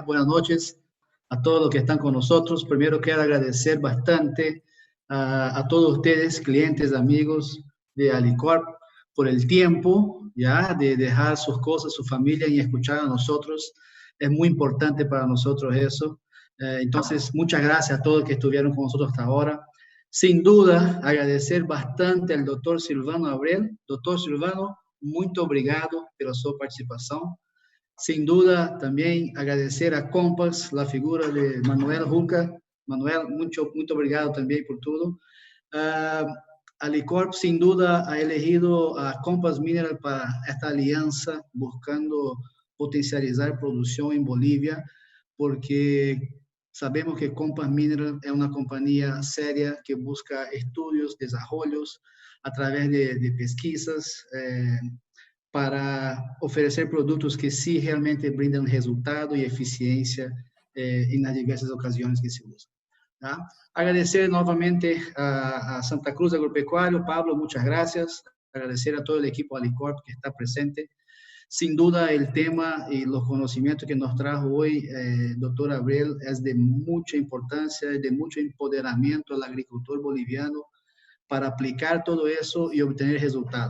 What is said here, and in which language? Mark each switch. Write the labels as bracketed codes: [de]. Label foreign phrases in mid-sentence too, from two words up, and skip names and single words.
[es] Buenas noches a todos los que están con nosotros. Primero quiero agradecer bastante a todos ustedes, clientes, amigos de Alicorp, por el tiempo ya de dejar sus cosas, su familia y escuchar a nosotros. Es muy importante para nosotros eso. Entonces, muchas gracias a todos que estuvieron con nosotros hasta ahora. Sin duda, agradecer bastante al doctor Silvano Abreu. [pt] Doctor Silvano, muito obrigado pela sua participação. [es] Sin duda, también agradecer a Compass, la figura de Manuel Juca. Manuel, mucho obrigado también por todo. Alicorp, sin duda, ha elegido a Compass Mineral para esta alianza, buscando potencializar producción en Bolivia, porque sabemos que Compass Mineral es una compañía seria que busca estudios, desarrollos a través de pesquisas, para [pt] oferecer produtos [es] que sí realmente brindan resultado y eficiencia en las diversas ocasiones que se usan. ¿tá? Agradecer novamente a Santa Cruz Agropecuario. Pablo, muchas gracias. Agradecer a todo el equipo Alicorp que está presente. Sin duda, el tema y los conocimientos que nos trajo hoy, doctor Abreu, es de mucha importancia, de mucho empoderamiento al agricultor boliviano para aplicar todo eso y obtener resultados.